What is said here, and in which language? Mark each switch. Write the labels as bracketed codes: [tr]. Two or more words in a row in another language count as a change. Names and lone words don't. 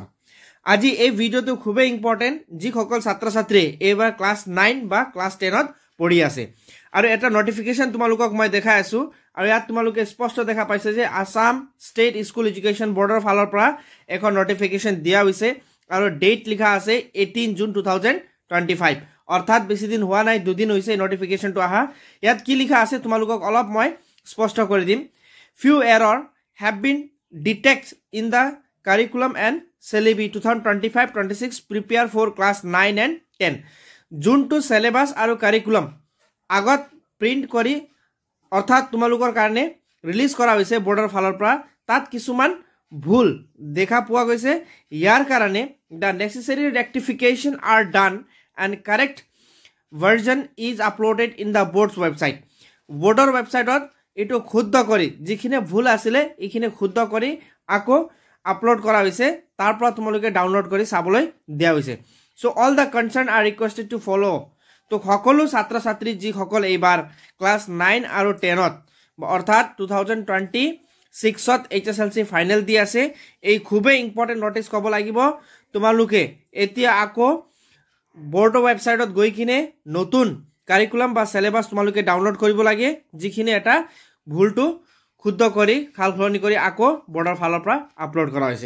[as] আজি এই ভিডিঅ'টো খুবেই ইম্পৰ্টেণ্ট যিসকল ছাত্ৰ ছাত্ৰী এইবাৰ ক্লাছ 9 বা ক্লাছ 10ত পঢ়ি আছে আৰু এটা নটিফিকেশ্যন তোমালোকক মই দেখাই আছো আৰু ইয়াত তোমালোকে স্পষ্ট দেখা পাইছে যে আসাম ষ্টেট স্কুল এডুকেশ্যন বৰ্ডৰ ফালৰ পৰা এখন নটিফিকেশ্যন দিয়া হৈছে আৰু ডেট লিখা আছে 18 জুন 2025 অৰ্থাৎ বেছি দিন হোৱা নাই, দুদিন হৈছে নটিফিকেশ্যনটো আহা। ইয়াত কি লিখা আছে তোমালোকক অলপ মই স্পষ্ট কৰি দিম। [en] Few errors have been detected in the curriculum and syllabus 2025-26 prepare for class 9 and 10. [as] যোনটো syllabus আৰু curriculum আগত প্ৰিন্ট কৰি অৰ্থাৎ তোমালোকৰ কাৰণে ৰিলিজ কৰা হৈছে বৰ্ডৰ ফালৰ পৰা, তাত কিছুমান ভুল দেখা পোৱা গৈছে। ইয়াৰ কাৰণে [en] the necessary rectification are done and correct version is uploaded in the board's website. [as] বৰ্ডৰ ৱেবছাইটত এটো শুদ্ধ কৰি যিখিনি ভুল আছিলে এইখিনি শুদ্ধ কৰি আকৌ আপলোড কৰা হৈছে, তাৰ পৰা তোমালোকে ডাউনলোড কৰি চাবলৈ দিয়া হৈছে। [en] so all the concerned are requested to follow. [as] তো সকলো ছাত্ৰ ছাত্ৰী যি সকল এইবাৰ ক্লাস 9 আৰু 10ত অৰ্থাৎ 2026ত এইচএসএলসি ফাইনাল দি আছে, এই খুবেই [en] important notice [as] কব লাগিব। তোমালোকে এতিয়া আকৌ বৰ্ডৰ ৱেবছাইটত গৈ কিনে নতুন কাৰিকুলাম বা সিলেবাস তোমালোকে ডাউনলোড কৰিব লাগে, যিখিনি এটা ভুলটো শুদ্ধ কৰি খালখলনি কৰি আকৌ বৰ্ডৰ ফালৰ পৰা আপলোড কৰা হৈছে।